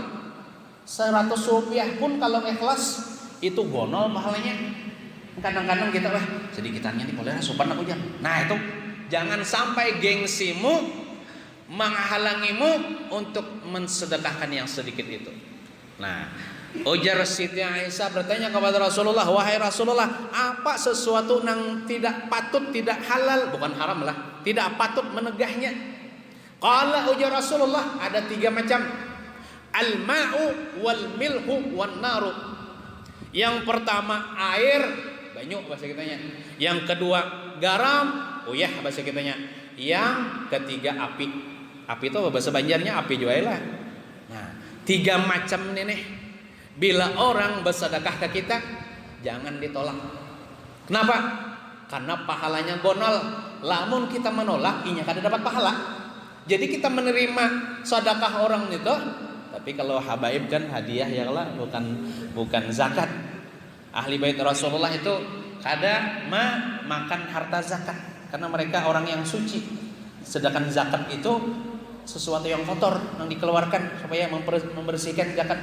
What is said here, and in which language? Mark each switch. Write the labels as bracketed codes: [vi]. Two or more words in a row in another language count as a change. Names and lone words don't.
[id] 100 rupiah pun kalau ikhlas itu gonol pahalanya. Kadang-kadang kita sedikitannya nih kalau sopan aku jar. Nah itu jangan sampai gengsimu menghalangimu untuk mensedekahkan yang sedikit itu. Nah, ujar Siti Aisyah bertanya kepada Rasulullah, wahai Rasulullah, apa sesuatu yang tidak patut, tidak halal, bukan haram lah, tidak patut menegahnya? Qala ujar Rasulullah, ada 3 macam. [ar] الماء والملح والنار. [id] Yang pertama air, banyu bahasa kitanya. Yang kedua garam, uyah bahasa kitanya. Yang ketiga api. Api itu bahasa Banjarnya api juga lah. Nah, 3 macam ini nih. Bila orang bersedekah ke kita, jangan ditolak. Kenapa? Karena pahalanya gonol. Lamun kita menolak, [bjn] inya kada [id] dapat pahala. Jadi kita menerima sedekah orang itu, tapi kalau habaib kan hadiah ya lah, bukan zakat. Ahli bait Rasulullah itu kada makan harta zakat karena mereka orang yang suci. Sedangkan zakat itu sesuatu yang kotor yang dikeluarkan supaya membersihkan zakat.